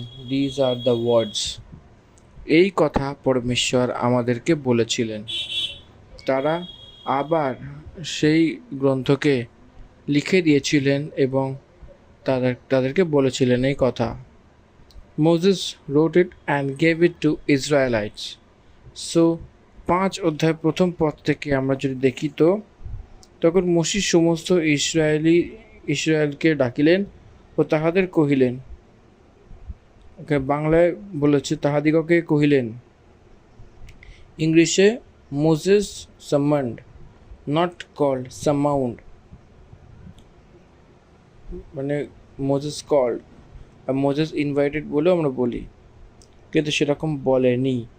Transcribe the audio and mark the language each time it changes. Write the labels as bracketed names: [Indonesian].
[English] These are the words. [Bangla] এই কথা পরমেশ্বর আমাদেরকে বলেছিলেন। তারা আবার সেই গ্রন্থকে লিখে দিয়েছিলেন এবং তাদেরকে বলেছিলেন এই কথা। [English] Moses wrote it and gave it to Israelites. [Bangla] So 5 অধ্যায় প্রথম পদ থেকে আমরা যদি দেখি তো তখন মসি সমস্ত ইসরায়েলকে ডাকিলেন ও তাহাদের কহিলেন, বাংলায় বলেছে তাহাদিগকে কহিলেন, ইংলিশে [English] Moses summoned, not called সামাউন্ড, [Bangla] মানে মোজেস কল্ড আর মোজেস ইনভাইটেড বলেও আমরা বলি, কিন্তু সেরকম বলেনি।